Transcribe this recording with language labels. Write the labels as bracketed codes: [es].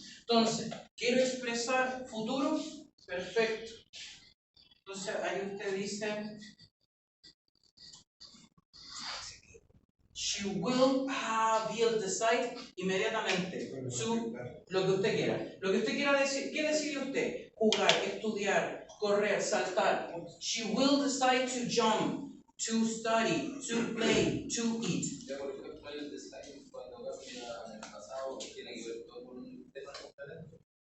[es] Entonces, quiero expresar futuro. Perfecto. Entonces, ahí usted dice [en] she will decide [es] inmediatamente lo que usted quiera. Lo que usted quiera decir, ¿qué decide usted? Jugar, estudiar, correr, saltar. [en] She will decide to jump, to study, to play, to eat. [es] Ya, por ejemplo, el decide cuando cambia en el pasado tiene que ver todo con un tema diferente.